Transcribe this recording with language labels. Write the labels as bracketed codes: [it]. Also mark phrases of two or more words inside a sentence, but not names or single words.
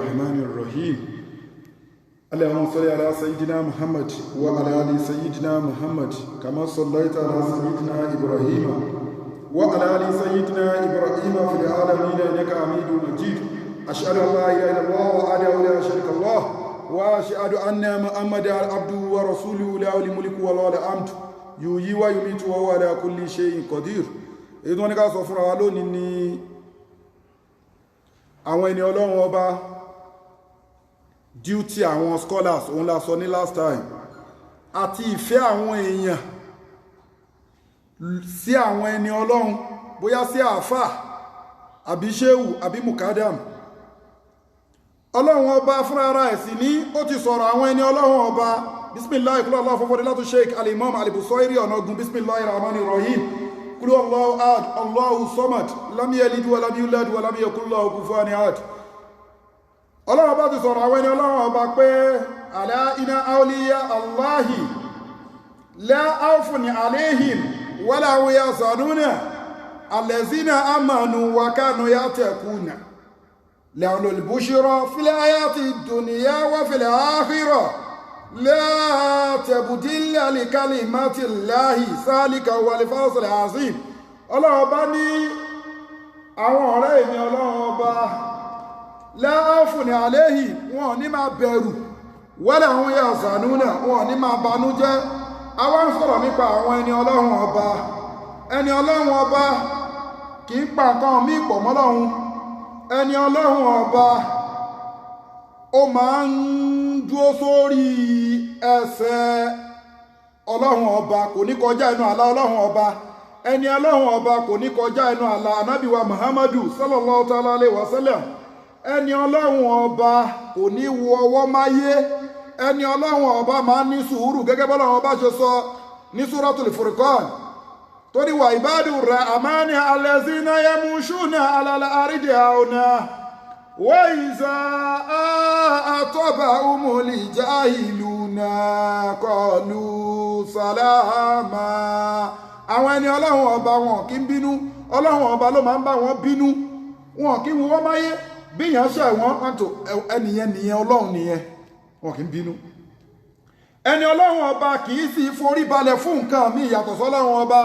[ar] الرحمن الرحيم اللهم صل على سيدنا محمد وعلى آل سيدنا محمد كما صليت على سيدنا إبراهيم وعلى آل سيدنا إبراهيم في العالمين إنك حميد مجيد أشهد أن لا إله إلا الله وحده لا شريك له وأشهد أن محمدا عبده ورسوله له الملك وله الحمد يحيي ويميت وهو على كل شيء قدير. [yo] èyí tí wọ́n ní ká sọ fúnra wa lónìí ni àwọn ẹni ọlọ́run ọba duty àwọn scholars òun la sọ ní [en] last time [yo] àti ìfẹ́ àwọn èèyàn sí àwọn ẹni ọlọ́run bóyá sí àáfà àbí ṣéwù àbí mukadam. ọlọ́run ọba fúnra ara ẹ̀ sì ní ó ti sọ̀rọ̀ àwọn ẹni ọlọ́run ọba bisimilahi kúrò aláwọ̀ fọ́fọ́dé látún sheik alimam alibusoiri ọ̀nàgún [ar] بسم الله الرحمن الرحيم [yo] kúrò [ar] الله أحد الله الصمد لم يلد ولم يولد ولم يكن له كفوا أحد. [yo] ọlọ́run ọba ti sọ̀rọ̀ àwọn ẹni ọlọ́run ọba pé [ar] ألا إن أولياء الله لا خوف عليهم ولا هم يحزنون الذين آمنوا وكانوا يتقون لهم البشرى في الحياة الدنيا وفي الآخرة لا تبديل لكلمات الله ذلك هو الفوز العظيم. [yo] ọlọ́run ọba ní àwọn ọ̀rẹ́ èmi ọlọ́run ọba [ar] لا خوف عليهم [yo] wọn ò ní máa bẹ̀rù [ar] ولا هم يحزنون [yo] wọn ò ní máa banújẹ́. àwọn ń sọ̀rọ̀ nípa àwọn ẹni ọlọ́run ọba. ẹni ọlọ́run ọba kì í pa nǹkan míì pọ̀ mọ́lọ́run. ẹni ọlọ́run ọba ó máa ń dúró sórí ẹsẹ̀ ọlọ́run ọba kò ní kọjá inú àlá ọlọ́run ọba. ẹni ọlọ́run ọba kò ní kọjá inú àlá anábìwa muhammadu [ar] صلى الله تعالى عليه وسلم. [yo] ẹni ọlọ́run ọba kò ní wo ọwọ́ máyé. ẹni ọlọ́run ọba máa ń ní sùúrù gẹ́gẹ́ bọ́lọ́run ọba ṣe sọ ní suratul furqan torí [ar] وعباد الرحمن الذين يمشون على الأرض هونا وإذا خاطبهم الجاهلون قالوا سلاما. [yo] àwọn ẹni ọlọ́run ọba wọn kì í bínú. ọlọ́run ọba ló máa ń bá wọn bínú. wọn kì í wo wọ́n máyé bíyàn ṣe wọ́n pàtó ẹnìyẹn nìyẹn ọlọ́run nìyẹn wọn kì í bínú. ẹni ọlọ́run ọba kì í sì forí balẹ̀ fún nǹkan míì yàtọ̀ sọ́lọ́run ọba.